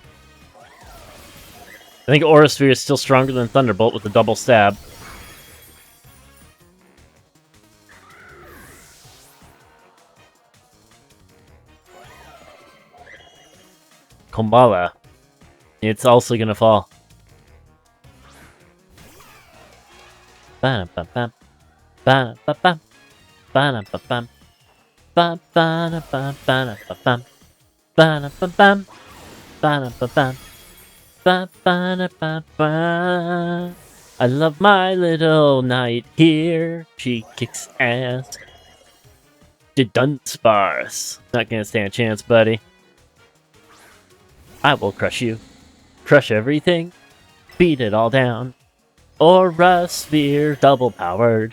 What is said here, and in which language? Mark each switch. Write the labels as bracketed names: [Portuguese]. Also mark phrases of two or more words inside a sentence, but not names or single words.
[English] I think Aura Sphere is still stronger than Thunderbolt with a double stab. Kombala. It's also gonna fall. Ba-da-ba-bam. Ba-da-ba-bam. Ba-da-ba-bam. Ba-ba-da-ba-ba-da-ba-bam. Ba-da-ba-bam. Ba-da-ba-bam. Ba-ba-da-ba-ba. I love my little knight here. She kicks ass. The Dunsparce. Not gonna stand a chance, buddy. I will crush you. Crush everything. Beat it all down. Aura Sphere double powered.